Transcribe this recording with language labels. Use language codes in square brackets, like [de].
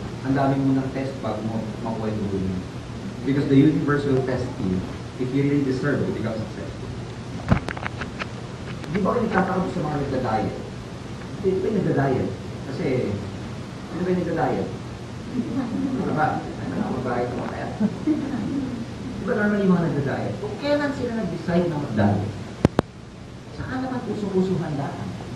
[tl] Ang dami mo ng test bago mo makuha yung goal mo. [en] Because the universe will test you if you really deserve to become successful. [tl] Di ba kayo nagtatakot sa mga nagda-diet? Hindi ba yung nagda-diet? Kasi, ano ba yung nagda-diet? Ano ba? Ano mag-diet ako kaya? Di ba normally yung mga nagda-diet? Kung kailan sila nag-decide na mag-diet? Saka naman puso-pusuhan daan.